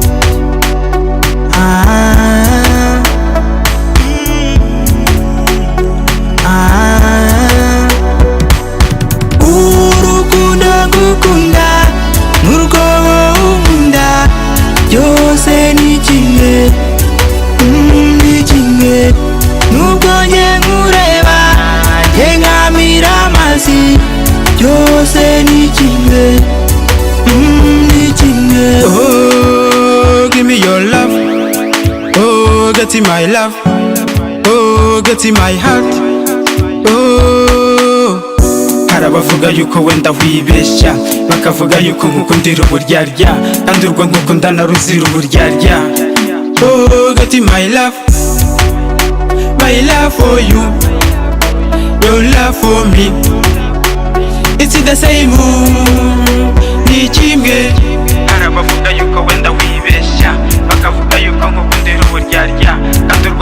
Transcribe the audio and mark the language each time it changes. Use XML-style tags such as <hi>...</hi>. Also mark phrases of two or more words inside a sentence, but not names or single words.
<rw>urukundo ngukunda n'urwo nkunda byose ni kimwe ni kimwe nubwo nge nkureba nge nkamira amazi byose ni kimwe ni kimwe.</rw> <en>Oh, give me your love. Oh, get in my love. Oh, get in my heart.</en> <rw>Oh, hari abavuga yuko wenda wibeshya, bakavuga yuko nkukundira uburyarya, kandi urwo ngukunda ruzira uburyarya.</rw> <en>Oh, get in my love. My love for you, your love for me, it's the same.</en> <rw>Ni kimwe. Hari abavuga yuko wenda wibeshya, bakavuga yuko nkukundira uburyarya,</rw>